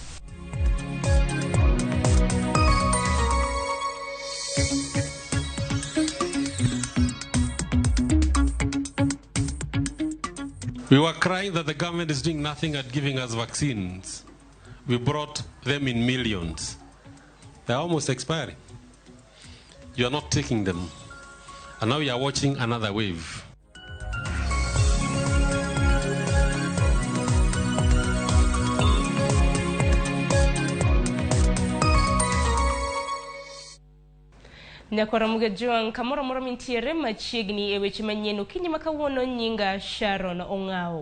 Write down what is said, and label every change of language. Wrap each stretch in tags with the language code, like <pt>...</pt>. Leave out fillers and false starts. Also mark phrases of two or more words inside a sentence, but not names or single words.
<en>We were crying that the government is doing nothing at giving us vaccines. We brought them in millions. They're almost expiring. You are not taking them. And now you are watching another wave.</en> <luo>Nyakora Ramogi Jwang' kamoro moro mintiere machiegni e weche manyien okinyi makawuono nyinga Sharon Ong'ao.</luo>